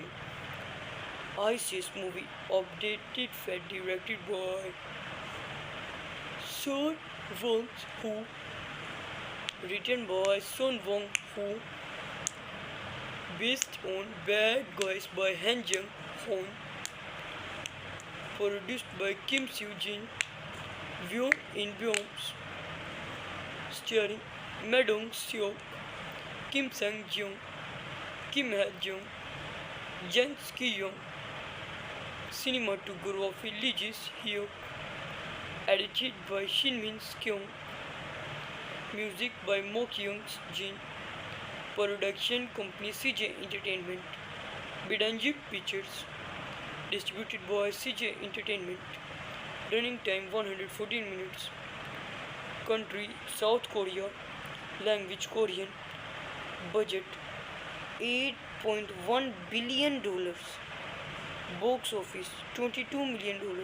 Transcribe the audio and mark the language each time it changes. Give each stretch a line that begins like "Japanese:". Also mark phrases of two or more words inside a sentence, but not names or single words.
English: ISIS movie updated fed directed by Son Wong-Hu, written by Son Wong-Hu, based on Bad Guys by Han Jung-hoon, produced by Kim Soo-jin, Won In-byeom, starring Ma Dong-seok, Kim Sang-jung, Kim Ha-jung, Jang Ki-young, cinematography Lee Ji-hyuk, edited by Shin Min-kyung, music by Mo Kyung-jin, production company CJ Entertainment, Bidanji Pictures, distributed by CJ Entertainment, running time 114 minutes, country South Korea, language Korean, budget $8.1 billion, box office $22 million.